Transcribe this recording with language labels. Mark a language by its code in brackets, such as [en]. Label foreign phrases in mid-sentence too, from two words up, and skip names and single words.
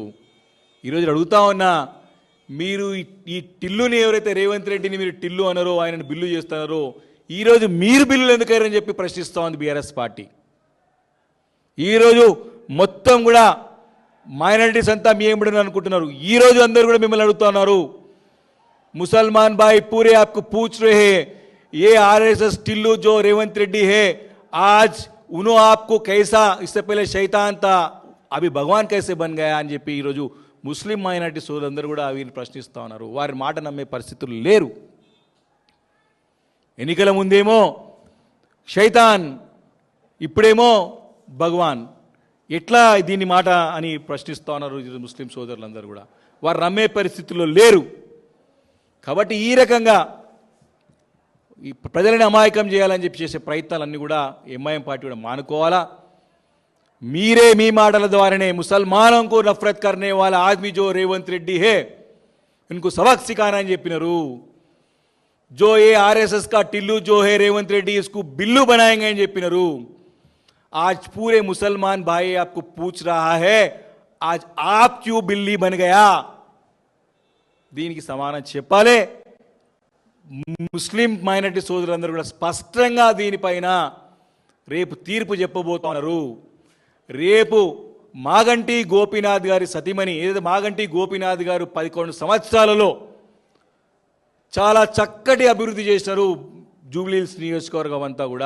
[te] ఈరోజు అడుగుతా ఉన్నా, మీరు ఈ టిల్లుని ఎవరైతే రేవంత్ రెడ్డిని మీరు టిల్లు అన్నారో, ఆయనను బిల్లు చేస్తున్నారో, ఈరోజు మీరు బిల్లులు ఎందుకని చెప్పి ప్రశ్నిస్తూ ఉంది బీఆర్ఎస్ పార్టీ. ఈరోజు మొత్తం కూడా మైనారిటీస్ అంతా మీ ఏమిటని అనుకుంటున్నారు. ఈరోజు అందరూ కూడా మిమ్మల్ని అడుగుతున్నారు, [hi] मुसलमान भाई पूरे आपको पूछ रहे हैं ये आरएसएस टिल्लू जो रेवंत रेड्डी है आज उन्होंने आपको कैसा, इससे पहले शैतान था अभी भगवान कैसे बन गया [te] అని చెప్పి ఈరోజు ముస్లిం మైనారిటీ సోదరులందరూ కూడా వీరిని ప్రశ్నిస్తూ ఉన్నారు. వారి మాట నమ్మే పరిస్థితులు లేరు. ఎన్నికల ముందేమో శైతాన్, ఇప్పుడేమో భగవాన్, ఎట్లా దీని మాట అని ప్రశ్నిస్తూ ఉన్నారు ముస్లిం సోదరులందరూ కూడా. వారు నమ్మే పరిస్థితుల్లో లేరు. కాబట్టి ఈ రకంగా ఈ ప్రజలని అమాయకం చేయాలని చెప్పి చేసే ప్రయత్నాలన్నీ కూడా ఎంఐఎం పార్టీ కూడా మానుకోవాలా. మీరే మీ మాటల ద్వారానే ముసల్మానం [hi] को नफरत करने वाला आदमी जो रेवंत रेड्डी है इनको सबक सिखाना [te] అని చెప్పినారు. [hi] जो ये आरएसएस का टिल्लू जो है रेवंत रेड्डी इसको बिल्लू बनाएंगे [te] అని చెప్పినారు. [hi] आज पूरे मुसलमान भाई आपको पूछ रहा है आज आप क्यों बिल्ली बन गया, [te] దీనికి సమానం చెప్పాలి. ముస్లిం మైనారిటీ సోదరులందరూ కూడా స్పష్టంగా దీనిపైన రేపు తీర్పు చెప్పబోతున్నారు. రేపు మాగంటి గోపీనాథ్ గారి సతీమణి, ఏదైతే మాగంటి గోపీనాథ్ గారు 11 సంవత్సరాలలో చాలా చక్కటి అభివృద్ధి చేశారు జూబ్లీహిల్స్ నియోజకవర్గం అంతా కూడా.